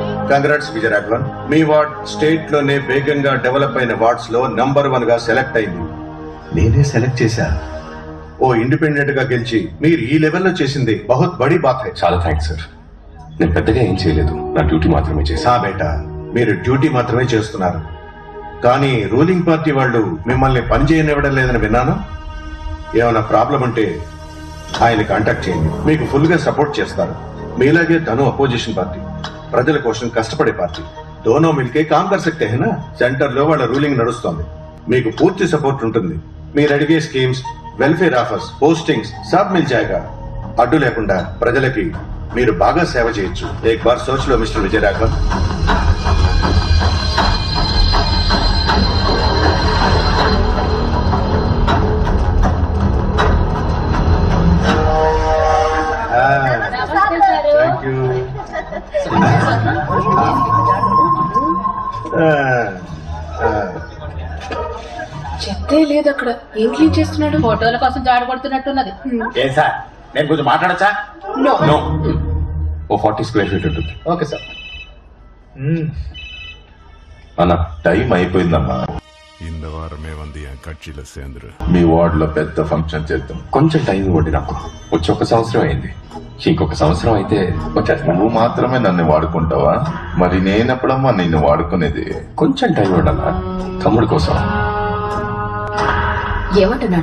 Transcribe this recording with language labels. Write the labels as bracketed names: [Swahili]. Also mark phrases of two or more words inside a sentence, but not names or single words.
[Telugu] కంగ్రాట్స్ విజయరాఘవన్. మీ వార్డ్ స్టేట్ లోనే వేగంగా డెవలప్ అయిన వార్డ్స్ లో నంబర్ 1 గా సెలెక్ట్ అయింది. నేనే సెలెక్ట్ చేశా. ఓ ఇండిపెండెంట్ గా గెలిచి మీరు ఈ లెవెల్లో చేసింది [Hindi] बहुत बड़ी बात है. [Telugu] చాలా [English] thanks sir. [Telugu] నేను పెద్దగా ఏం చేయలేదు, నా డ్యూటీ మాత్రమే చేశా. బేటా, మీరు డ్యూటీ మాత్రమే చేస్తున్నారు, కానీ [English] ruling party [Telugu] వాళ్ళు మిమ్మల్ని పని చేయనివ్వడం లేదని విన్నాను. ఏమైనా ప్రాబ్లం ఉంటే ఆయన కాంటాక్ట్ చేయండి, మీకు ఫుల్ గా సపోర్ట్ చేస్తారు. మీలాగే తను [English] opposition party, [Telugu] ప్రజల కోసం కష్టపడే పార్టీ. [Hindi] दोनो मिलके काम कर सकते है ना. [Telugu] సెంటర్ లో వాళ్ళ రూలింగ్ నడుస్తోంది, మీకు పూర్తి సపోర్ట్ ఉంటుంది. మీరు అడిగే [English] schemes, welfare offers, postings [Hindi] सब मिल जाएगा. [Telugu] అడ్డు లేకుండా ప్రజలకి మీరు బాగా సేవ చేయొచ్చు. [Hindi] एक बार सोच लो [Telugu] మిస్టర్ విజయరాఘవన్. [English] thank you. [Telugu] చెత్తే లేదు అక్కడ. ఏం క్లీన్ చేస్తున్నాడు? ఫోటోల కోసం జాడ కొడుతున్నట్టున్నది. ఏ సార్, నేను కొంచెం మాట్లాడచ్చా? నో, ఓ 40 [English] square feet [Telugu] ఉంటుంది. [English] okay sir. [Telugu] అన్న టైం అయిపోయిందమ్మా. [Tamil] இந்த வாரமே வந்து என் கட்சியில சேர்ந்துரு. [Telugu] మీ వార్డ్ లో పెద్ద ఫంక్షన్ చేద్దాం. కొంచెం టైం ఇవ్వండి నాకు. వచ్చి 1 సంవత్సరం అయింది, ఇంకొక సంవత్సరం అయితే వచ్చేస్తా. నువ్వు మాత్రమే నన్ను వాడుకుంటావా? మరి నేనెప్పుడమ్మా నిన్ను వాడుకునేది? కొంచెం టైం ఇవ్వండి అన్న, తమ్ముడి కోసం. ఏమంటున్నాడు?